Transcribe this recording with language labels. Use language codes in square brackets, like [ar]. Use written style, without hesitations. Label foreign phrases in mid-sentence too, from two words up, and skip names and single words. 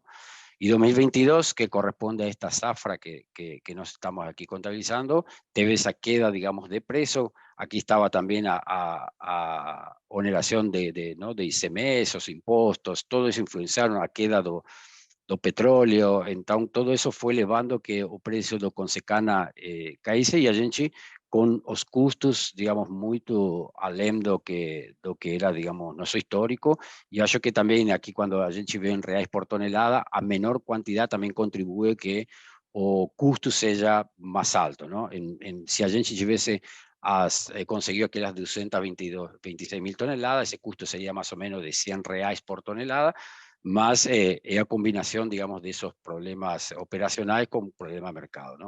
[es] Y 2022, que corresponde a esta zafra que nos estamos aquí contabilizando, debe esa queda, digamos, de precio. Aquí estaba también a oneración ¿no? de ICMS, esos impuestos, todo eso influenciaron [pt] a queda do petróleo. [es] Entonces todo eso fue elevando que [pt] o precio do Consecana caísse, [es] y [pt] a gente [es] con [pt] os custos, [es] digamos, muy [pt] além do que era, [es] digamos, nuestro histórico. Y [pt] acho que [es] también aquí, cuando [pt] a gente [es] ve en reais por tonelada, a menor cantidad también contribuye que [pt] o custo [es] sea más alto, ¿no? Si [pt] a gente tivesse conseguido [es] aquellas 226.000 toneladas, ese costo sería más o menos de 100 reais por tonelada, más a combinación, digamos, de esos problemas operacionales con problema mercado, ¿no?